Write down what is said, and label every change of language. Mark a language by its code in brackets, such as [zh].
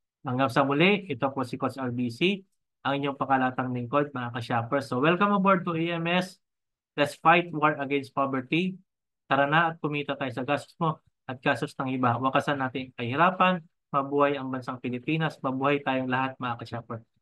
[tl] Hanggang sa muli, ito po si Coach RBC, ang inyong pakalatang lingkod, mga ka-shoppers. [en] So welcome aboard to AMS. Let's fight war against poverty. [tl] Tara na at kumita tayo sa gastos mo at gastos ng iba. Wakasan natin ang kahirapan. Mabuhay ang bansang Pilipinas. Mabuhay tayong lahat, mga ka-shopper.